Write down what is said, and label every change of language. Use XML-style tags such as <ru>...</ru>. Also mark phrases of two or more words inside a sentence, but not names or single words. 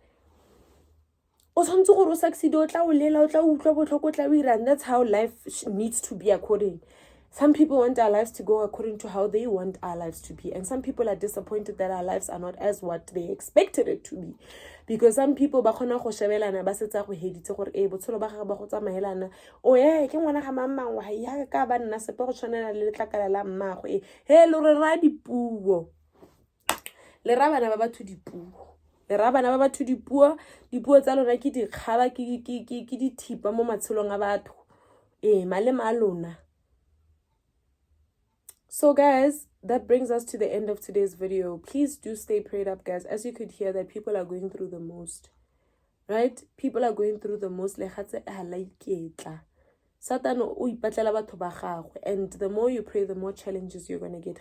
<en>And that's how life needs to be according. Some people want our lives to go according to how they want our lives to be. And some people are disappointed that our lives are not as what they expected it to be. Because some people</en> <tn>ba khona go shebelana ba setsa go heditse gore botshelo ba ga ba go tsamaelana o ke ngwana ga mamang wa ya ka ba nna sepe go tshwanela le letlakala la mmagwe he lo re ra dipuo le ra bana ba batho dipuo le ra bana ba batho dipuo tsa lona ke di kgaba ke di thipa mo matshelong a batho malema a lona.</tn> <en>So guys, that brings us to the end of today's video. Please do stay prayed up, guys. As you could hear, that people are going through the most. Right? People are going through the most. And the more you pray, the more challenges you're going to get.</en>